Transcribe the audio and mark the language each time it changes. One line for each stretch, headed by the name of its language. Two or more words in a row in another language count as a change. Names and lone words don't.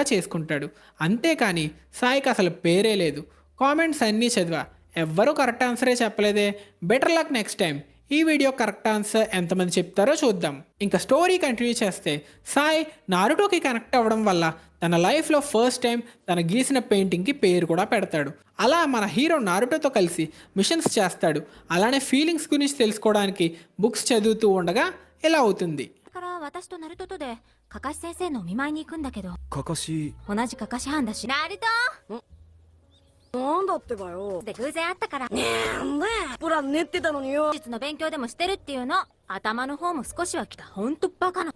Telugu: చేసుకుంటాడు అంతేకాని సాయికి అసలు పేరే లేదు కామెంట్స్ అన్నీ చదివా ఎవ్వరూ
English: correct answer
Telugu: చెప్పలేదే
English: better luck next time
Telugu: ఈ
English: video correct answer
Telugu: ఎంతమంది చెప్తారో చూద్దాం ఇంకా
English: story continue
Telugu: చేస్తే సాయి నారుటోకి కనెక్ట్ అవ్వడం వల్ల తన లైఫ్లో
English: first time
Telugu: తన గీసిన పెయింటింగ్కి పేరు కూడా పెడతాడు అలా మన హీరో నారుటోతో కలిసి మిషన్స్ చేస్తాడు అలానే ఫీలింగ్స్ గురించి తెలుసుకోవడానికి బుక్స్ చదువుతూ ఉండగా ఇలా అవుతుంది
Japanese: だから私とナルトとでカカシ先生のお見舞いに行くんだけどかかし同じカカシ班だしナルトなんだってばよ。で偶然会ったからなんだよ。プラン練ってたのによ。術の勉強でもしてるっていうの頭の方も少しは来たほんとバカな